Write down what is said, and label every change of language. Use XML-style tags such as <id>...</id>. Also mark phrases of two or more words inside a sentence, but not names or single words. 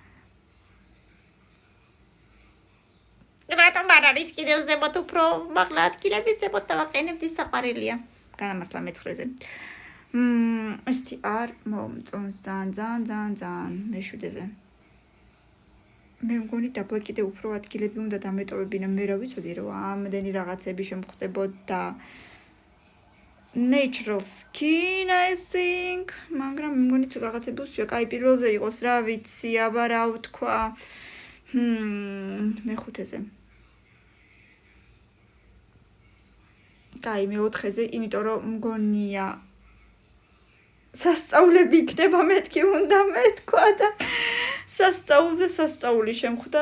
<ka>რატომ არ არის კიდევ ზემოთ უფრო მაღლა ადგილების ზემოთ დავაყენებდი საყვარელია. განამართლა მეცხრეზე. ესეთი არ მომწონს ძალიან მეშვიდეზე. მე მგონი დაბლა კიდე უფრო ადგილები უნდა დამეტოვებინა, მე რა ვიცოდი რომ ამდენი რაღაცები შემხვდებოდა.</ka> <en>Natural skin, I think,</en> <ka>მაგრამ მე მგონი ცოტა რაღაცები უსვია, კაი პირველზე იყოს რა ვიცი, აბა რა ვთქვა. მეხუთეზე. კაი მეოთხეზე, იმიტომ რომ მგონია სასწაულები იქნება მეთქი უნდა მეთქვა და სასწაული შემხვდა.</ka>